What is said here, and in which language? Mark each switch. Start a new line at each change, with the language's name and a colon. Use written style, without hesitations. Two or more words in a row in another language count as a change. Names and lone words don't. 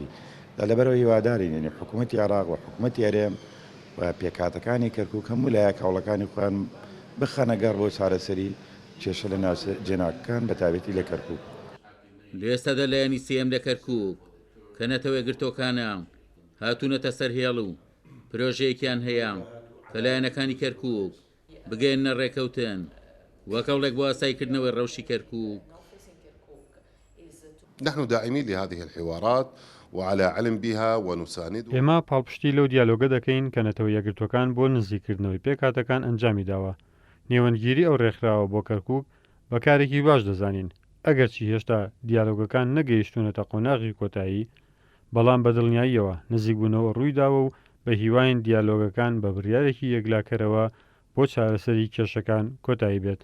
Central Kurdish: لەبەرەوە هیوادارین یعنی حکوومەتی عێراق و حکوومەتی هەرێم و پێکاتەکانی کەرکووک هەموو لایەک هەوڵەکانی خۆیان بخەنە گەڕ بۆ چارەسەری کێشە لە ناو جێناکەکان بە تایبەتی لە کەرکووک. لە ئێستادا لایەنی سێم لە کەرکووک کە نەتەوەی گرتۆکانە هاتوونەتە سەر هێڵ و پرۆژەیەکیان هەیە کە لایەنەکانی کەرکووک بگەێنە ڕێکەوتن وەکەڵێک بۆ ئاساییکردنەوەی ڕەوشی کەرکووک.
Arabic: نحن داعمين لهذه الحوارات وعلى علم بها ونساند.
Central Kurdish: ئێمە پاڵپشتی لەو دیالۆگە دەکەین کە نەتەوە یەکگرتوەکان بۆ نزیکردنەوەی پێکاتەکان ئەنجامی داوە. نێوەندگیری ئەو ڕێکخراوە بۆ کەرکووک بەکارێکی باش دەزانین. ئەگەرچی هێشتا دیالۆگەکان نەگەیشتونەتە قۆناغی کۆتایی، بەڵام بە دڵنیاییەوە نزیکبوونەوە ڕوویداوە و بە هیواین دیالۆگەکان بە بڕیارێکی یەکلاکەرەوە بۆ چارەسەری کێشەکان کۆتایی بێت.